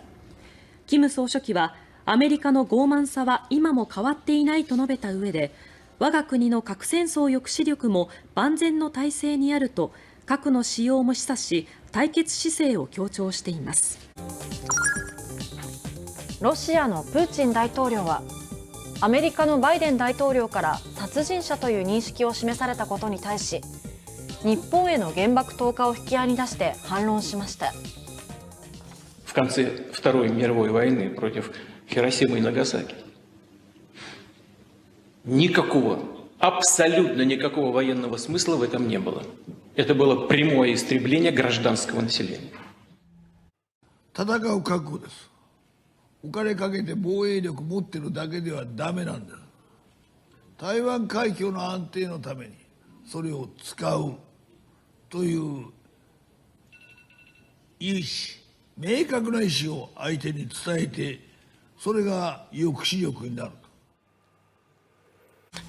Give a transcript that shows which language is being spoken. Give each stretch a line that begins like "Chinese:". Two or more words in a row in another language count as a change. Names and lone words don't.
Japanese: 金総書記は、アメリカの傲慢さは今も変わっていないと述べた上で、我が国の核戦争抑止力も万全の体制にあると、核の使用も示唆し、対決姿勢を強調しています。ロシアのプーチン大統領はアメリカのバイデン大統領から殺人者という認識を示されたことに対し、日本への原爆投下を引き合いに出して反論しました。
Russian: В конце Второй мировой войны против Хиросимы и Нагасаки никакого, абсолютно никакого военного смысла в этом не было. Это было прямое истребление гражданского населения.
Japanese: 戦う覚悟です。お金かけて防衛力持ってるだけではダメなんです。台湾海峡の安定のためにそれを使うという意思、明確な意思を相手に伝えて、それが抑止力になると。